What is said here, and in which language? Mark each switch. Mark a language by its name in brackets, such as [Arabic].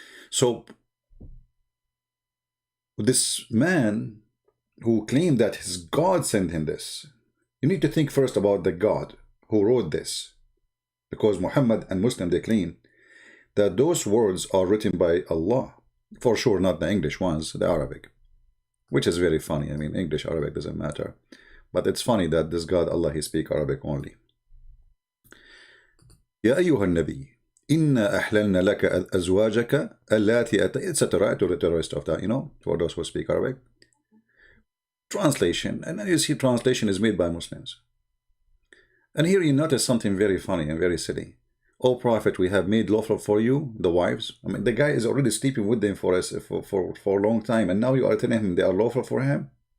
[English] So this man who claimed that his God sent him this, you need to think first about the God who wrote this. Because Muhammad and Muslim, they claim that those words are written by Allah. For sure, not the English ones, the Arabic. Which is very funny. English, Arabic doesn't matter. But it's funny that this God, Allah, he speak Arabic only. [Arabic] يا أيها النبي إنا أحللنا لك أزواجك اللاتي etc. [English] to the rest of that, you know, for those who speak Arabic. Translation, and then you see translation is made by Muslims. And here you notice something very funny and very silly. O Prophet, we have made lawful for you the wives. I mean, the guy is already sleeping with them for a long time, and now you are telling him they are lawful for him?